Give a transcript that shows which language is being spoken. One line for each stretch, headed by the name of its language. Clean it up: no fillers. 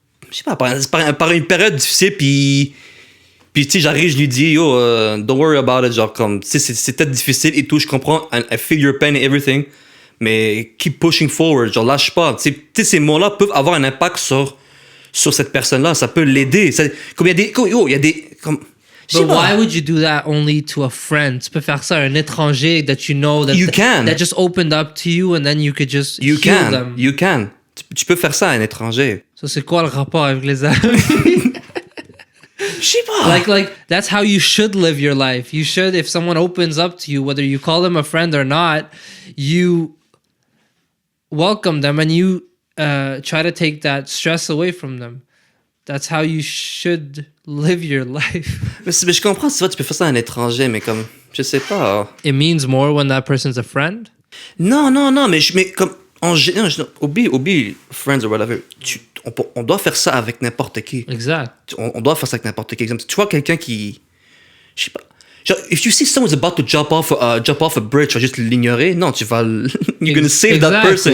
French: Je sais pas, par une période difficile, puis tu sais, j'arrive, je lui dis, yo,
English: don't worry about it,
French: genre, comme, tu sais, c'est peut-être difficile et tout, je comprends,
English: I feel your pain and everything,
French: mais
English: keep pushing forward,
French: genre, lâche pas. Tu sais, ces mots-là peuvent avoir un impact sur cette personne-là, ça peut l'aider. Comme il y a des...
English: But why would you do that only to a friend?
French: Tu peux faire ça à un étranger
English: that you know that just opened up to you and then you could just heal them. You can.
French: Tu peux faire ça à un étranger. So c'est quoi le rapport avec les amis? Je sais pas.
English: Like that's how you should live your life. You should, if someone opens up to you, whether you call them a friend or not, you welcome them and you try to take that stress away from them. That's how you should live your life.
French: Mais je comprends, tu vois, tu peux faire ça à un étranger, mais comme, je sais pas.
English: It means more when that person's a friend?
French: Non, mais comme, en général, oublie
English: friends or whatever.
French: On doit faire ça avec n'importe qui. Exact. On doit faire ça avec n'importe qui. Exemple, tu vois quelqu'un qui, je sais pas.
English: Genre, if you see someone's about to jump off a bridge,
French: tu vas juste l'ignorer. Non, tu vas,
English: you're gonna save that person.